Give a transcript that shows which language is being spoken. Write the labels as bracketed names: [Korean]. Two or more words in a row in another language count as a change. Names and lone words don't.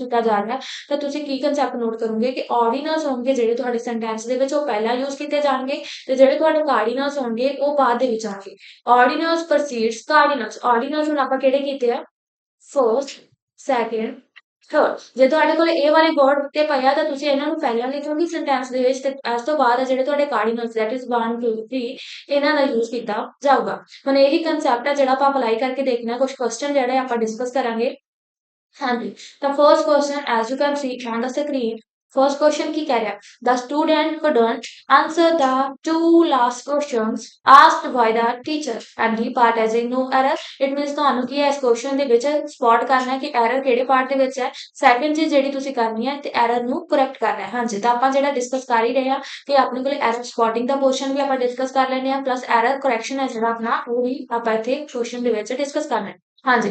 [Punjabi] ਕੀਤਾ ਜਾ ਰਿਹਾ ਤਾਂ ਤੁਸੀਂ ਕੀ ਕਨਸੈਪਟ ਨੋਟ ਕਰੋਗੇ ਕਿ ਆਰਡੀਨਲਸ ਹੋਣਗੇ ਜਿਹੜੇ ਤੁਹਾਡੇ ਸੈਂਟੈਂਸ ਦੇ ਵਿੱਚ ਉਹ ਪਹਿਲਾਂ ਯੂਜ਼ ਕੀਤੇ ਜਾਣਗੇ ਤੇ ਜਿਹੜੇ ਤੁਹਾਡੇ ਕਾਰਡੀਨਲਸ ਹੋਣਗੇ ਉਹ ਬਾਅਦ ਦੇ ਵਿੱਚ ਆਣਗੇ [English] ordinals precedes cardinals ordinals [Punjabi] ਹੁਣ ਆਪਾਂ ਕਿਹੜੇ ਕੀਤੇ ਆ [English] first second third [Punjabi] ਜੇ ਤੁਹਾਡੇ ਕੋਲ ਇਹ ਵਾਲੇ ਵਰਡ ਦਿੱਤੇ ਪਏ ਆ ਤਾਂ ਤੁਸੀਂ ਇਹਨਾਂ ਨੂੰ ਪਹਿਲਾਂ ਲਿਖੋਗੇ ਸੈਂਟੈਂਸ ਦੇ ਵਿੱਚ ਤੇ ਇਸ ਤੋਂ ਬਾਅਦ ਜਿਹੜੇ ਤੁਹਾਡੇ [English] cardinals that is [Punjabi] 1 2 3 ਇਹਨਾਂ ਦਾ ਯੂਜ਼ ਕੀਤਾ ਜਾਊਗਾ ਹੁਣ ਇਹੀ ਕਨਸੈਪਟ ਹੈ ਜਿਹੜਾ ਆਪਾਂ ਅਪਲਾਈ ਕਰਕੇ ਦੇਖਣਾ ਕੁਝ ਕੁਐਸਚਨ ਜਿਹੜੇ ਆਪਾਂ ਡਿਸਕਸ ਕਰਾਂਗੇ [English] ਹਾਂਜੀ the first question as you can see on the screen first question [Punjabi] ਕੀ ਕਹਿ ਰਿਹਾ [English] the student couldn't answer the two last questions asked by the teacher and the part as in no error it means [Punjabi] ਤੁਹਾਨੂੰ ਕੀ ਹੈ ਇਸ ਕੁਐਸਚਨ ਦੇ ਵਿੱਚ ਸਪੌਟ ਕਰਨਾ ਹੈ ਕਿ ਐਰਰ ਕਿਹੜੇ ਪਾਰਟ ਦੇ ਵਿੱਚ ਹੈ ਸੈਕੰਡ ਚੀਜ਼ ਜਿਹੜੀ ਤੁਸੀਂ ਕਰਨੀ ਹੈ ਤੇ ਐਰਰ ਨੂੰ ਕਰੈਕਟ ਕਰਨਾ ਹੈ ਹਾਂਜੀ ਤਾਂ ਆਪਾਂ ਜਿਹੜਾ ਡਿਸਕਸ ਕਰ ਹੀ ਰਹੇ ਹਾਂ ਕਿ ਆਪਣੇ ਕੋਲ ਐਰਰ ਸਪੌਟਿੰਗ ਦਾ ਪੋਰਸ਼ਨ ਵੀ ਆਪਾਂ ਡਿਸਕਸ ਕਰ ਲੈਣੇ ਆ [English] plus error correction [Punjabi] ਹੈ ਜਿਹੜਾ ਆਪਣਾ ਉਹ ਵੀ ਆਪਾਂ ਇੱਥੇ ਕੁਐਸਚਨ ਦੇ ਵਿੱਚ ਡਿਸਕਸ ਕਰਨਾ ਹੈ ਹਾਂਜੀ